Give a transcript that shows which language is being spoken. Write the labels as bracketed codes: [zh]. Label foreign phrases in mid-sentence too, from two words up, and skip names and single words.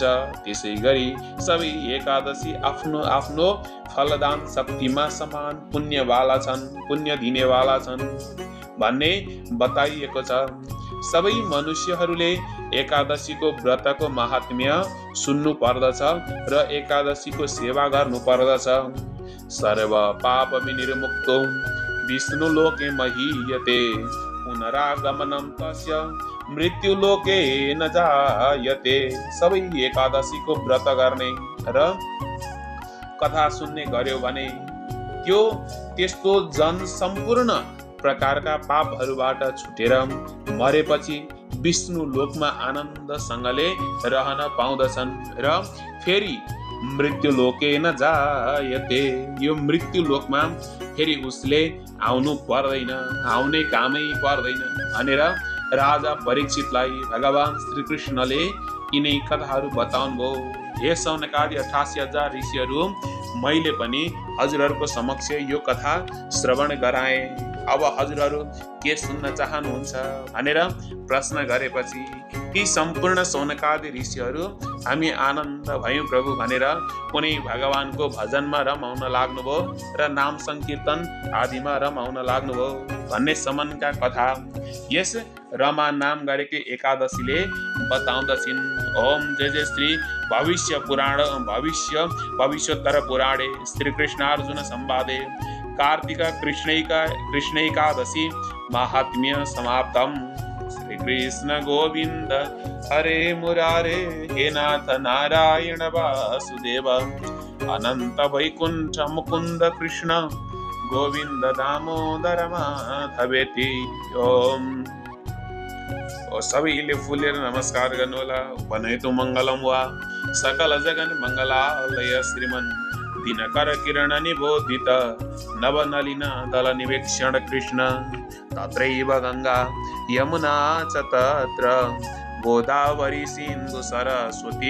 [ne] त्यसै गरी सबै एकादशी आफ्नो आफ्नो फलदान शक्तिमा समान पुण्य दिनेवाला छन् भन्ने बताइएको छ। सबै मनुष्यहरूले एकादशीको व्रतको महात्म्य सुन्नु पर्दछ र एकादशीको सेवा गर्नु पर्दछ। [sa] सर्व पाप विनिर्मुक्तो विष्णु लोके महीयते पुनरागमनं तस्य मृत्यु लोके न जायते। [ne] सबै एकादशीको व्रत गर्ने र कथा सुन्ने गर्यो भने त्यस्तो जन सम्पूर्ण प्रकारका पापहरूबाट छुटेर मरेपछि विष्णु लोकमा आनन्दसँगले रहन पाउँदछन् र फेरि [sa] मृत्यु लोके न जायते। [ne] यो मृत्यु लोकमा फेरि उसले आउने कामै पर्दैन भनेर राजा परीक्षितलाई भगवान श्रीकृष्णले यिनै कथाहरू बताउनु भयो। हे सौनकादि 88,000 ऋषिहरू, मैले पनि हजुरहरूको समक्ष यो कथा श्रवण गराएँ। अब हजुरहरू के सुन्न चाहनुहुन्छ भनेर प्रश्न गरेपछि ती सम्पूर्ण सौनकादि ऋषिहरू हामी आनन्द भयौँ प्रभु भनेर कुनै भगवानको भजनमा रमाउन लाग्नुभयो र नाम संकीर्तन आदिमा रमाउन लाग्नुभयो भन्ने सम्मका कथा यस रमा नाम गरेको एकादशीले बताउँदछिन्। [sa] ओम जय जय श्री भविष्योत्तर पुराणे श्री कृष्णार्जुन संवादे कार्तिक कृष्णैकादशी महात्म्य समाप्तम्। श्री कृष्ण गोविंद हरे मुरारे हे नाथ नारायण वासुदेव अनंत वैकुंठ मुकुंद कृष्ण गोविंद दामोदर माधवेति। [ne] ओम सबैले फुलेर नमस्कार गर्नुहोला। [sa] वनेतु मङ्गलम वा सकल जगन मङ्गलालय श्रीमन् दिनकर किरण निबोधित नवनलिन दल निवेक्षण कृष्ण तत्रैव गंगा यमुना च तत्र गोदावरी सिन्धु सरस्वती